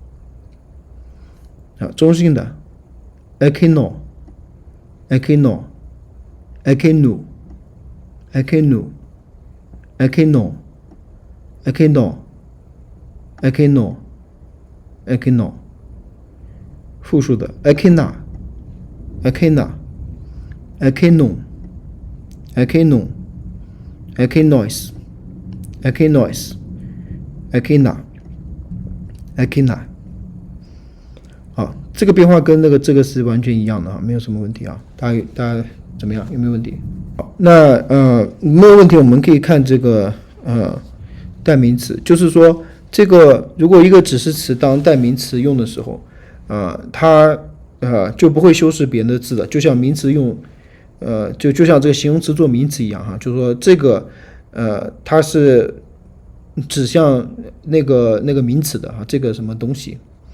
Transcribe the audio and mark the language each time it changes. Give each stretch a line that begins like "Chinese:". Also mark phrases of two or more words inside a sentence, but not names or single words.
Greek: 中性的 ἐκεῖνο, ἐκεῖνο, ἐκείνου, ἐκείνου, ἐκεῖνο, ἐκεῖνο, ἐκεῖνο, ἐκεῖνο. 复数的 ἐκεῖνα, ἐκεῖνα, ἐκείνων, ἐκείνων, ἐκείνοις, ἐκείνοις, ἐκεῖνα, ἐκεῖνα.
Chinese: 好，这个变化跟这个是完全一样的啊，没有什么问题啊。大家怎么样？有没有问题？好，那没有问题，我们可以看这个代名词，就是说这个如果一个指示词当代名词用的时候，它就不会修饰别人的字的，就像名词用就像这个形容词做名词一样哈，就是说这个它是指向那个名词的哈，这个什么东西。